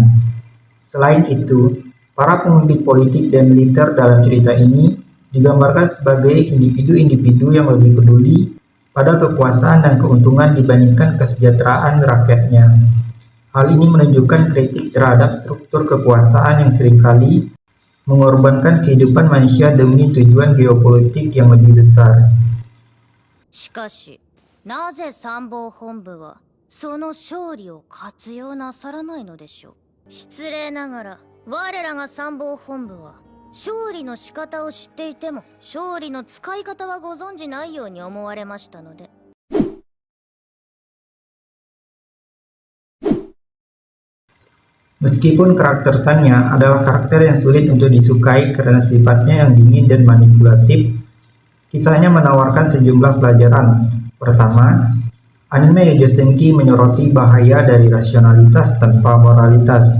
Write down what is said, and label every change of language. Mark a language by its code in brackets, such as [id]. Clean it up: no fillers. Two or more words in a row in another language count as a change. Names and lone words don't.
[id] Selain itu, para pemimpin politik dan militer dalam cerita ini digambarkan sebagai individu-individu yang lebih peduli pada kekuasaan dan keuntungan dibandingkan kesejahteraan rakyatnya. Hal ini menunjukkan kritik terhadap struktur kekuasaan yang seringkali mengorbankan kehidupan manusia demi tujuan geopolitik yang lebih besar. [ja] しかし、なぜ参謀本部はその勝利を活用なさらないのでしょう。失礼ながら、我らが参謀本部は勝利の仕方を知っていても勝利の使い方はご存じないように思われましたので。 [id] Meskipun karakter Tanya adalah karakter yang sulit untuk disukai karena sifatnya yang dingin dan manipulatif, kisahnya menawarkan sejumlah pelajaran. Pertama, anime Yojosenki menyoroti bahaya dari rasionalitas tanpa moralitas.